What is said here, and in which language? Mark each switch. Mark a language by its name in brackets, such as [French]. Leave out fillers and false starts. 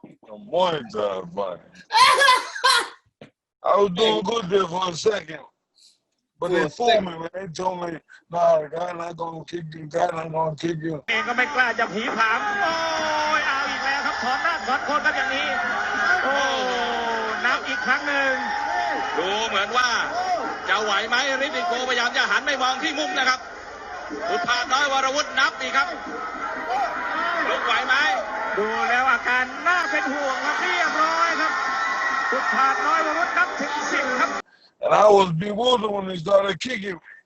[English] A Muay Thai fight. I was doing good there for a second. But they fooled me, man. They told me, nah, the guy not going to kick you, the guy not going to kick you. [Thai] ก็ไม่กล้าจะผีผามโอ้ยเอาอีกแล้วครับถอนหน้าถอนโคนครับอย่างนี้โอ้นับอีกครั้งหนึ่งดูเหมือนว่าจะไหวไหมฤทธิ์โกพยายามจะหันไม่มองที่มุมนะครับอุทานน้อยวรวุฒินับอีกครับลุกไหวไหมดูแล้วอาการน่าเป็นห่วงครับเรียบร้อยครับอุทานน้อยวรวุฒินับถึง10 ครับ [English] And I was bewildered when they started kicking me.